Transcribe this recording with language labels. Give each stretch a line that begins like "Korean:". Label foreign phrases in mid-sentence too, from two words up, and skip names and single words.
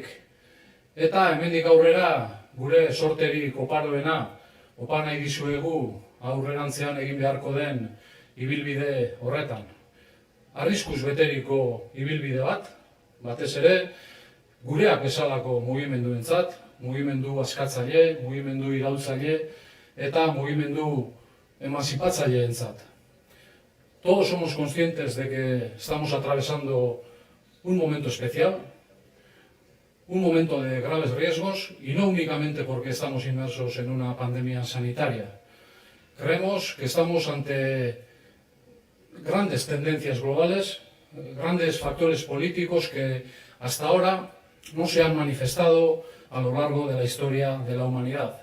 Basque: Eta hemendik aurrera gure sorterik oparoena opa nahi dizuegu aurrerantzean egin beharko den ibilbide horretan. Arriskuz beteriko ibilbide bat, batez ere, gureak bezalako mugimenduentzat, mugimendu askatzaile, mugimendu iraultzaile eta mugimendu emanzipatzaileentzat.
Spanish: Todos somos conscientes de que estamos atravesando un momento especial, un momento de graves riesgos, y no únicamente porque estamos inmersos en una pandemia sanitaria. Creemos que estamos ante grandes tendencias globales, grandes factores políticos que hasta ahora no se han manifestado a lo largo de la historia de la humanidad.